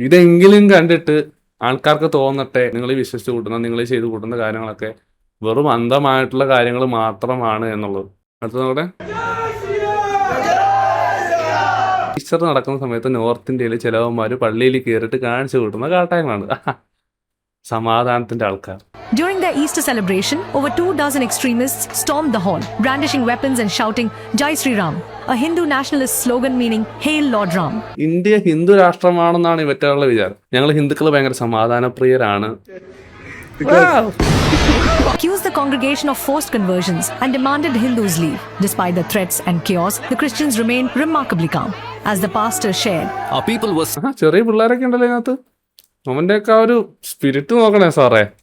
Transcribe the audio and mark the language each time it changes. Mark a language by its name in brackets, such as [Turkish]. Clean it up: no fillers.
[Malayalam] ഇതെങ്കിലും കണ്ടിട്ട് ആൾക്കാർക്ക് തോന്നട്ടെ നിങ്ങൾ ഈ വിശ്വസിച്ച് കൂട്ടുന്ന, നിങ്ങൾ ഈ ചെയ്ത് കൂട്ടുന്ന കാര്യങ്ങളൊക്കെ വെറും അന്ധമായിട്ടുള്ള കാര്യങ്ങൾ മാത്രമാണ് എന്നുള്ളത്. അടുത്ത നോക്കട്ടെ. ഈസ്റ്റർ നടക്കുന്ന സമയത്ത് നോർത്ത് ഇന്ത്യയിൽ ചിലവന്മാർ പള്ളിയിൽ കയറിയിട്ട് കാണിച്ചു കൂട്ടുന്ന കാട്ടായങ്ങളാണ് സമാധാനത്തിന്റെ ആൾക്കാർ. [English] During their Easter celebration, over 24 extremists stormed the hall, brandishing weapons and shouting Jai Sri Ram, a Hindu nationalist slogan meaning Hail Lord Ram. [Malayalam] India Hindu രാഷ്ട്രമാണെന്നാണ് ഇവറ്റുള്ള വിചാരം. ഞങ്ങൾ ഹിന്ദുക്കൾ ഭയങ്കര സമാധാനപ്രിയരാണ്, [English] accused the congregation of forced conversions and demanded Hindus leave. Despite the threats and chaos, the Christians remained remarkably calm. As the pastor shared, [Malayalam] ചെറിയ പിള്ളേരൊക്കെ ഉണ്ടല്ലോ ഇതിനകത്ത്. അവൻ്റെയൊക്കെ ആ ഒരു സ്പിരിറ്റ് നോക്കണേ സാറേ.